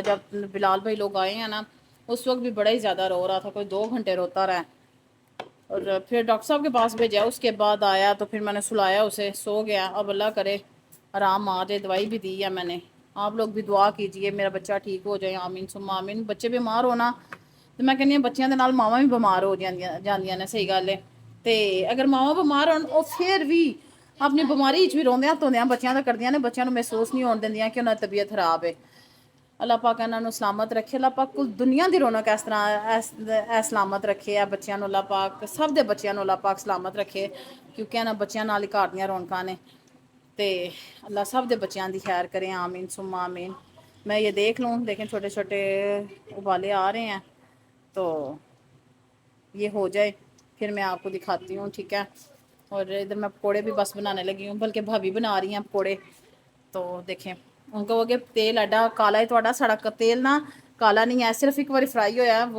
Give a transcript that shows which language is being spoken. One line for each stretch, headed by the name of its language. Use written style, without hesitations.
Urdu: جب بلال بھائی لوگ آئے ہیں نا اس وقت بھی بڑا ہی زیادہ رو رہا تھا, کوئی 2 گھنٹے روتا رہا. اور پھر ڈاکٹر صاحب کے پاس بھیجا, اس کے بعد آیا تو پھر میں نے سلایا اسے, سو گیا. اب اللہ کرے آرام آ جائے. دوائی بھی دی ہے میں نے. آپ لوگ بھی دعا کیجئے میرا بچہ ٹھیک ہو جائے, آمین ثم آمین.
Punjabi: بچے بیمار ہونا تو میں کہنی ہوں بچیاں دے نال ماواں بھی بیمار ہو جاندیاں نے, صحیح گل ہے. تے اگر ماواں بیمار ہون او پھر بھی اپنی بیماری وچ بھی روندیاں دھوندیاں بچیاں دا کردیاں نے, بچیاں نو محسوس نہیں ہون دیندیاں کہ انہاں دی طبیعت خراب ہے. اللہ پاک انہاں نو سلامت رکھے. اللہ پاک کل دنیا دی رونق اس طرح اے سلامت رکھے. اے بچیاں نو اللہ پاک سب دے بچیاں نو اللہ پاک سلامت رکھے, کیونکہ انہاں بچیاں نال ہی گھر دیاں رونقاں نے. تے اللہ سب دے بچیاں دی خیر کرے, آمین ثم آمین.
Urdu: میں یہ دیکھ لوں, لیکن چھوٹے چھوٹے ابالے آ رہے ہیں تو یہ ہو جائے پھر میں آپ کو دکھاتی ہوں, ٹھیک ہے. اور ادھر میں پکوڑے بھی بس بنانے لگی ہوں, بلکہ بھابھی بنا رہی ہیں پکوڑے. تو دیکھیں ان کو کہ تیل ایڈا کالا ہے تھوڑا, سڑا تیل نا کالا نہیں ہے, صرف ایک بار فرائی ہویا ہے.